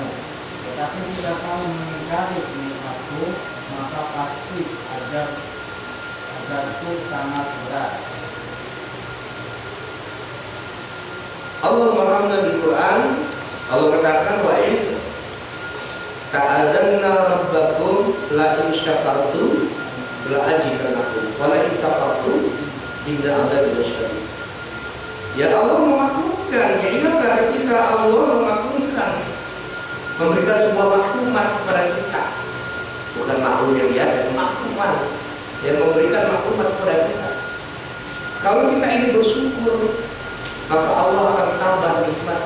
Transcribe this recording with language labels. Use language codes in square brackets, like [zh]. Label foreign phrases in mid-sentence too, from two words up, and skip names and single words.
[id] Tetapi jika kamu mengingkari nikmatku, maka pasti azabku sangat berat. Allah menerangkan di Quran, Allah katakan [ar] وإذ تأذن ربكم لئن شكرتم لأزيدنكم ولئن كفرتم إن عذابي لشديد. [id] Ya Allah memaklumkan, ya ingatlah ketika Allah memaklumkan, memberikan sebuah maklumat kepada kita, bukan maklum yang biasa, maklumat yang memberikan maklumat kepada kita. Kalau kita ingin bersyukur, maka Allah akan tambah nikmat.